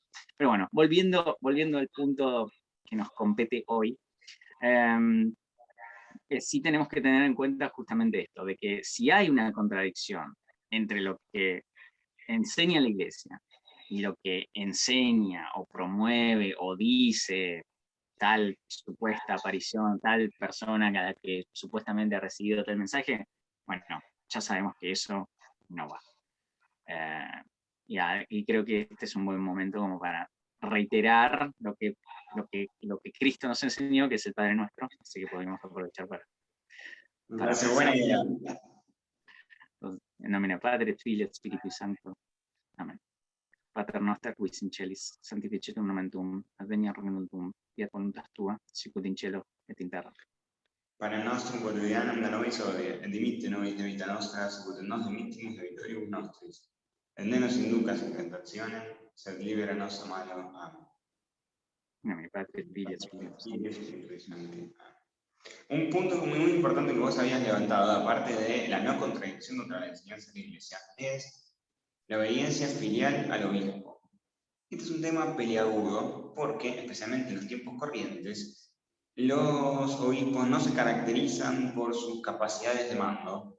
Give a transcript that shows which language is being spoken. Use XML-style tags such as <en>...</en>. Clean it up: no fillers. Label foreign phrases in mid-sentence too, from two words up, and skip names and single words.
<es>Pero bueno, volviendo al punto que nos compete hoy, sí tenemos que tener en cuenta justamente esto, de que si hay una contradicción entre lo que enseña la iglesia y lo que enseña o promueve o dice tal supuesta aparición, tal persona a la que supuestamente ha recibido tal mensaje, bueno, ya sabemos que eso no va. Y creo que este es un buen momento como para reiterar lo que Cristo nos enseñó, que es el Padre Nuestro, así que podemos aprovechar para Me parece buena idea.</es> <la>In nomine Padre, Filio et Spiritus Sancto. Amén. Pater noster, qui in celis, sanctificetur nomen tuum, adveniat regnum tuum, fiat voluntas tua, sicut in cielo et in terra. Pane nostrum quotidianum da nobis hodie, et dimitte nobis debita nostra, sicut et nos dimittimus debitoribus nostris. Et ne nos inducas in tentationem, sed libera nos a malo. Amén. In nomine Padre, Filio et Spiritus Sancto.</la> <es>Un punto muy importante que vos habías levantado, aparte de la no contradicción contra la enseñanza de la Iglesia, es la obediencia filial al obispo. Este es un tema peliagudo porque, especialmente en los tiempos corrientes, los obispos no se caracterizan por sus capacidades de mando.</es>